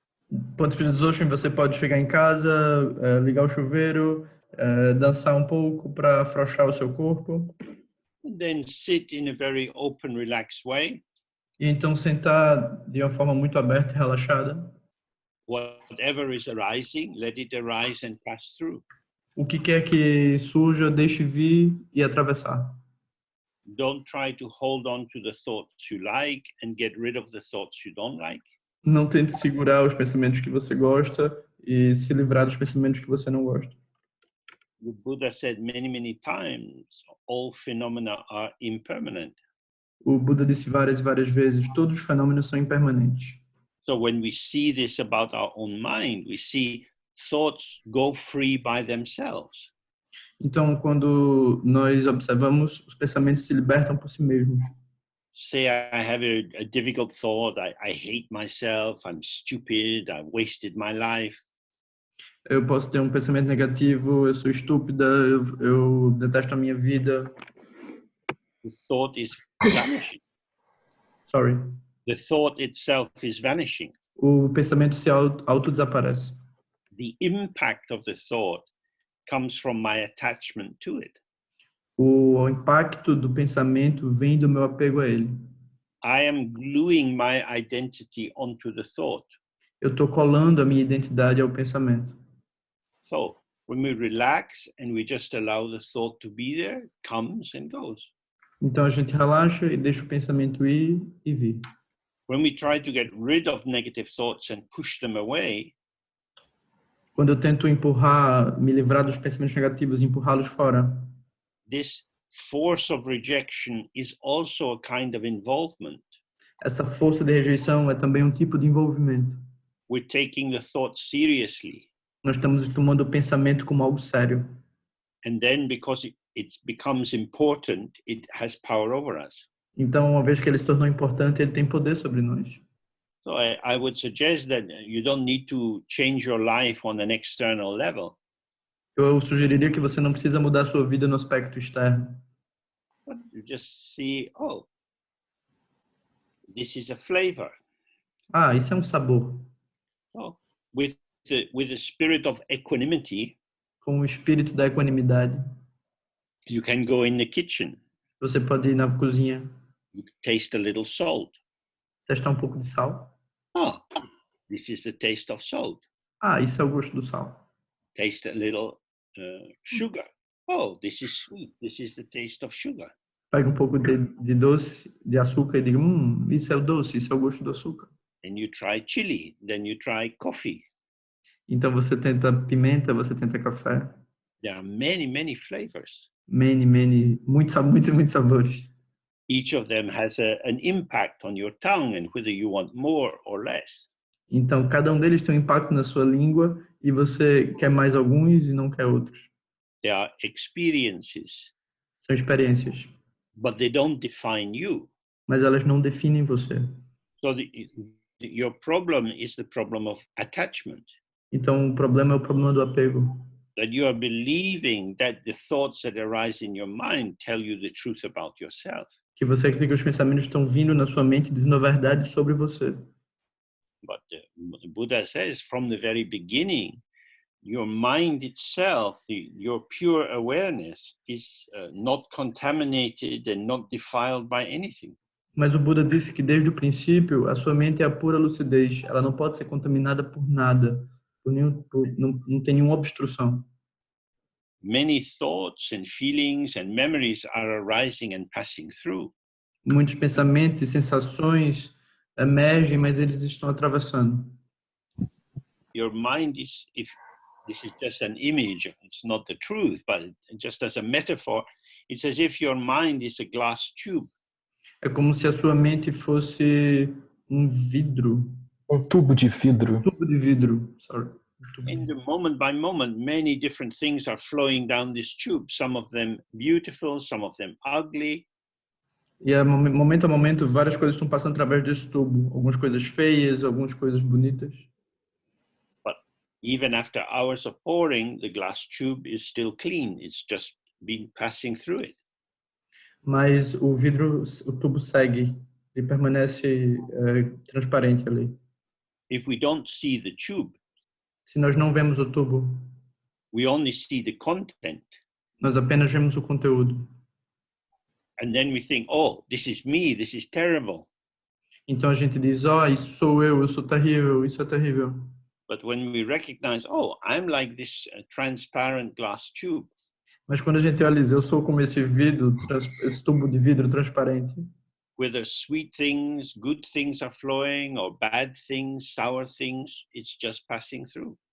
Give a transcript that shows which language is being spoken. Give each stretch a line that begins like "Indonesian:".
Portuguese: Do ponto de vista do Dzogchen, você pode chegar em casa, ligar o chuveiro, dançar um pouco para afrouxar o seu corpo.
English: And then sit in a very open, relaxed way.
Portuguese: E então sentar de uma forma muito aberta e relaxada.
English: Whatever is arising, let it arise and pass through.
Portuguese: O que quer que surja, deixe vir e atravessar.
English: Don't try to hold on to the thoughts you like and get rid of the thoughts you don't like.
Portuguese: Não tente segurar os pensamentos que você gosta e se livrar dos pensamentos que você não gosta.
English: The Buddha said many, many times, all phenomena are impermanent.
Portuguese: O Buda disse várias e várias vezes, todos os fenômenos são impermanentes.
English: So when we see this about our own mind, we see thoughts go free by themselves.
Portuguese: Então, quando nós observamos, os pensamentos se libertam por si mesmos.
English: Say I have a difficult thought, I hate myself, I'm stupid, I wasted my life.
Portuguese: Eu posso ter um pensamento negativo, eu sou estúpida, eu detesto a minha vida.
English: The thought is vanishing. Sorry. The thought itself is vanishing.
Portuguese: O pensamento se auto-desaparece.
English: The impact of the thought comes from my attachment to it.
Portuguese: O impacto do pensamento vem do meu apego a ele.
English: I am gluing my identity onto the thought.
Portuguese: Eu estou colando a minha identidade ao pensamento.
English: So when we relax and we just allow the thought to be there, it comes and goes.
Portuguese: Então a gente relaxa e deixa o pensamento ir e vir.
English: When we try to get rid of negative thoughts and push them away,
Portuguese: quando eu tento me livrar dos pensamentos negativos e empurrá-los fora,
English: this force of rejection is also a kind of involvement.
Portuguese: Essa força de rejeição é também um tipo de envolvimento.
English: We're taking the thought seriously.
Portuguese: Nós estamos tomando o pensamento como algo sério.
English: And then because it becomes important, it has power over us.
Portuguese: Então, uma vez que ele se tornou importante, ele tem poder sobre nós.
English: So I would suggest that you don't need to change your life on an external level.
Portuguese: Eu sugeriria que você não precisa mudar a sua vida no aspecto externo.
English: But you just see, oh, this is a flavor.
Portuguese: Ah, isso é um sabor.
English: So with the spirit of equanimity,
Portuguese: com o espírito da equanimidade,
English: you can go in the kitchen.
Portuguese: Você pode ir na cozinha.
English: You taste a little salt.
Portuguese: Testar um pouco de sal.
English: Oh, this is the taste of salt.
Portuguese: Ah, isso é o gosto do sal.
English: Taste a little sugar. Oh, this is sweet. This is the taste of sugar.
Portuguese: Pega um pouco de doce, de açúcar e diga, isso é o doce, isso é o gosto do açúcar.
English: And you try chili, then you try coffee.
Portuguese: Então você tenta pimenta, você tenta café.
English: There are many, many flavors.
Portuguese: Muitos sabores.
English: Each of them has an impact on your tongue and whether you want more or less.
Portuguese: Então cada um deles tem um impacto na sua língua e você quer mais alguns e não quer outros.
English: They are experiences.
Portuguese: São experiências.
English: But they don't define you.
Portuguese: Mas elas não definem você.
English: So your problem is the problem of attachment.
Portuguese: Então o problema é o problema do apego.
English: That you are believing that the thoughts that arise in your mind tell you the truth about yourself.
Portuguese: Que você acredita que os pensamentos estão vindo na sua mente dizendo a verdade sobre você.
English: But the Buddha says from the very beginning, your mind itself, your pure awareness is not contaminated and not defiled by anything.
Portuguese: Mas o Buda disse que desde o princípio a sua mente é a pura lucidez. Ela não pode ser contaminada por nada, não tem nenhuma obstrução.
English: Many thoughts and feelings and memories are arising and passing through.
Portuguese: Muitos pensamentos e sensações emergem, mas eles estão atravessando.
English: Your mind is, if this is just an image, it's not the truth, but just as a metaphor, it's as if your mind is a glass tube.
Portuguese: É como se a sua mente fosse um vidro. Um tubo de vidro. Tubo de vidro, sorry.
English: In the moment by moment, many different things are flowing down this tube. Some of them beautiful, some of them ugly.
Portuguese: E momento a momento, várias coisas estão passando através desse tubo. Algumas coisas feias, algumas coisas bonitas.
English: But even after hours of pouring, the glass tube is still clean. It's just been passing through it.
Portuguese: Mas o tubo segue e permanece transparente ali.
English: If we don't see the tube,
Portuguese: Se nós não vemos o tubo,
English: we only see the content.
Portuguese: nós apenas vemos o conteúdo.
English: And then we think, oh, this is me, this is terrible.
Portuguese: Então a gente diz, isso sou eu sou terrível, isso é terrível.
English: But when we recognize, oh, I'm like this transparent glass tube.
Portuguese: Mas quando a gente olha, eu sou como esse esse tubo de vidro transparente.
English: Whether sweet things, good things are flowing, or bad things, sour things, it's just passing through.